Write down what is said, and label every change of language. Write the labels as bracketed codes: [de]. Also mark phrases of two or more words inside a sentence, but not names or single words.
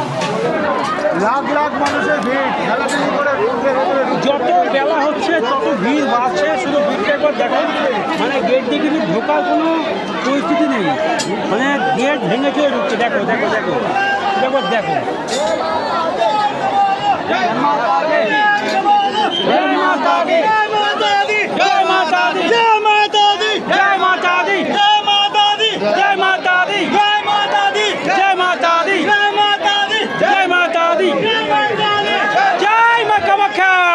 [bn] লাখ লাখ মানুষের ভিড় ঠেলাঠেলি করে যত বেলা হচ্ছে তত ভিড় বাড়ছে, শুধু ভিড়টা একবার দেখো, মানে গেট দিয়ে কিন্তু ঢোকার কোনো পরিস্থিতি নেই, মানে গেট ভেঙে চলে ঢুকছে। দেখো দেখো দেখো একবার দেখো। [hi] जय माता दी, जय माता दी, जय माता दी, जय माता दी, जय माता दी, जय माता दी, जय माता दी, जय माता दी, जय माता दी, जय माता दी, जय माता दी, जय माता दी, [bn] জয় মা কামাখ্যা।